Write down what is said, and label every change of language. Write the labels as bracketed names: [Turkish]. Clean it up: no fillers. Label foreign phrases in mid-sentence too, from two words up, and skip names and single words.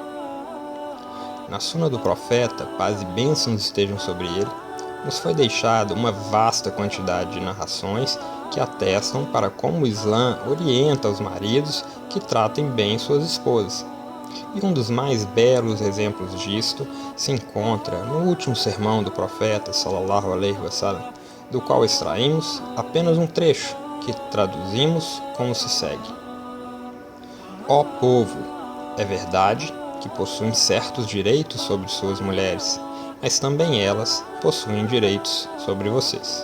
[Portuguese] Na Suna do Profeta, paz e bênçãos estejam sobre ele, nos foi deixada uma vasta quantidade de narrações que atestam para como o Islã orienta os maridos que tratem bem suas esposas. E um dos mais belos exemplos disto se encontra no último sermão do profeta [Arabic] صلى الله عليه وسلم, [Portuguese] do qual extraímos apenas um trecho que traduzimos como se segue: Ó povo, é verdade que possuem certos direitos sobre suas mulheres, mas também elas possuem direitos sobre vocês.